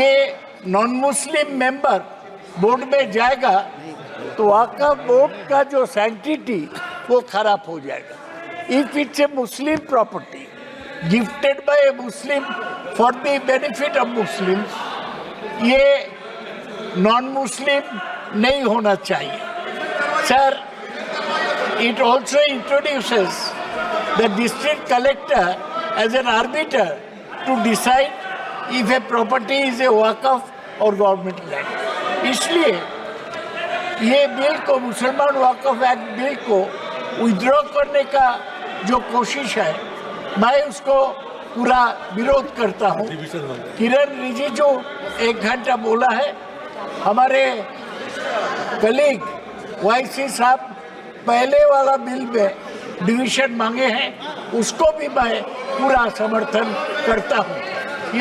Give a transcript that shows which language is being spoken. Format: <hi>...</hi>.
<hi>ये non Muslim member board में जाएगा तो वक़्फ़ बोर्ड का जो सैंक्टिटी वो खराब हो जाएगा।</hi> <en>if it's a Muslim property gifted by a Muslim for the benefit of Muslim,</en> <hi>ये नॉन मुस्लिम नहीं होना चाहिए।</hi> <en>Sir, it also introduces the district collector as an arbiter to decide if a property is a waqf और government land.</en> <hi>इसलिए ये bill को, मुसलमान वक़्फ़ act bill को विड्रॉ करने का जो कोशिश है, मैं उसको पूरा विरोध करता हूँ। किरण रिजिजू 1 घंटा बोला है, हमारे कलीग वाईसी साहब पहले वाला बिल में डिवीजन मांगे हैं, उसको भी मैं पूरा समर्थन करता हूँ।</hi>